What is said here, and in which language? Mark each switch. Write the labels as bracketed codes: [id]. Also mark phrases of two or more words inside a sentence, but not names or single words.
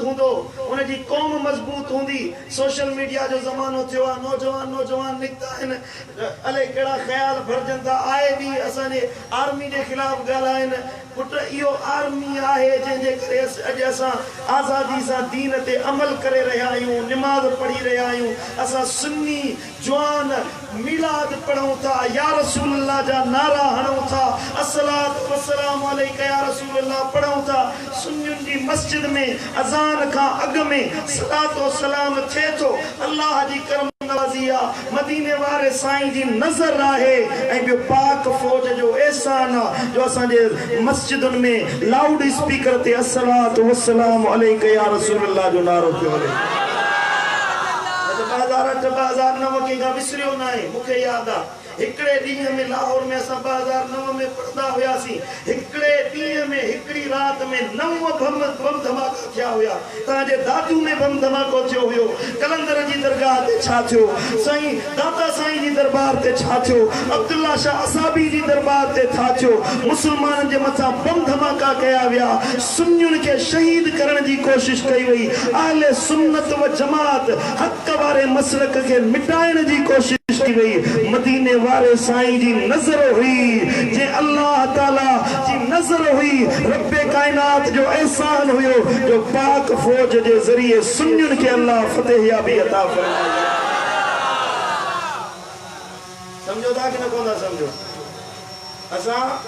[sd] हूंदो उन जी कौम मजबूत हूंदी [en] social media [sd] जो ज़मानो थियो आहे नौजवान निकता आहिनि अले कहिड़ा ख़्याल भरजनि था आए ॾींहुं असांजे आर्मी जे ख़िलाफ़ ॻाल्हाइनि पुट इहो आर्मी आहे जंहिंजे करे अॼु असां आज़ादी सां दीन ते अमल करे रहिया आहियूं निमाज़ पढ़ी रहिया आहियूं असां सुन्नी जवान मिलाद पढ़ूं था [ar] يا رسول الله [sd] जा नारा हणूं था [ar] الصلاة والسلام عليك يا رسول الله [sd] पढ़ूं था सुन्नियुनि जी मस्जिद में अज़ान खां अॻु में सलातो सलाम थिए थो अल्लाह जी करम नवाज़ी आहे मदीने वारे साईं जी नज़र आहे ऐं ॿियो पाक फौज जो एहसान आहे जो असांजे मस्जिदुनि में [en] loud speaker [sd] ते [ar] الصلاة والسلام عليك يا رسول الله [sd] जो नारो पियो हले 2008-2009 कंहिंखां विसरियो न आहे मूंखे यादि आहे हिकिड़े ॾींहं में लाहौर में असां 2009 में पढ़ंदा हुआसीं हिकिड़े ॾींहं में हिकिड़ी राति में 9 बम धमाका थिया हुआ तव्हांजे दादू में बम धमाको थियो हुयो कलंदर जी दरगाह ते छा थियो साईं दाता साईं जी दरबार ते छा थियो अब्दुल्ला शाह असाबी जी दरबार ते छा थियो मुसलमाननि जे मथां बम धमाका कया विया सुन्नियुनि खे शहीद करण जी कोशिश कई वई अहले सुन्नत व जमात हक़ वारे मसलक खे मिटाइण जी कोशिश की वई मदीने वारे साईं जी नजर हुई जे अल्लाह ताला जी नजर हुई रब्बे कायनात जो एहसान हुयो जो पाक फौज जे जरिए सुन्नियुनि खे अल्लाह फतेह याबी अता फरमाई समझो था कि न कोन समझो असां